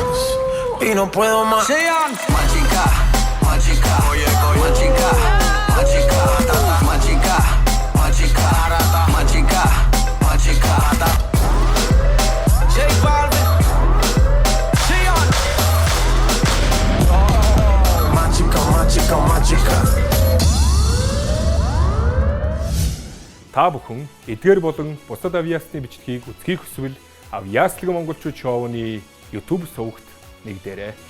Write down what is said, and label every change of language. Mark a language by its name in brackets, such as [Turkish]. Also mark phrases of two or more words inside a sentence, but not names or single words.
[Spanish] Y no puedo más. Sean. Más chica, más chica. Más chica, más chica. Más chica, más chica. Más chica, más chica. J Balvin. Sean. Más chica, más chica. [Mongolian] Та бүхэн эдгээр болон бусад авьяасны бичлэгийг үзхийг хүсвэл Авьяаслаг монголчууд шоуны YouTube сувагт нэгдээрэй.